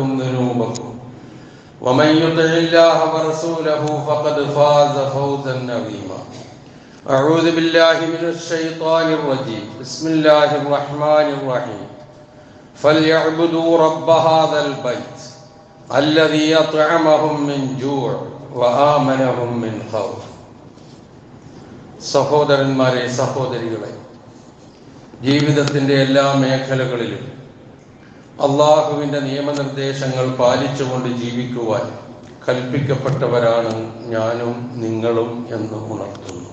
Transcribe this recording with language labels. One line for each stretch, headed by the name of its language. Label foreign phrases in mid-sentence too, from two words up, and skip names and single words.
Arabic: ذنوبكم ومن يطع الله ورسوله فقد فاز فوزا عظيما أعوذ بالله من الشيطان الرجيم بسم الله الرحمن الرحيم فليعبدوا رب هذا البيت الذي أطعمهم من جوع وآمنهم من خوف
Malayalam: സഹോദരന്മാരെ സഹോദരികളെ, ജീവിതത്തിൻ്റെ എല്ലാ മേഖലകളിലും അള്ളാഹുവിൻ്റെ നിയമനിർദ്ദേശങ്ങൾ പാലിച്ചുകൊണ്ട് ജീവിക്കുവാൻ കൽപ്പിക്കപ്പെട്ടവരാണ് ഞാനും നിങ്ങളും എന്ന് ഉണർത്തുന്നു.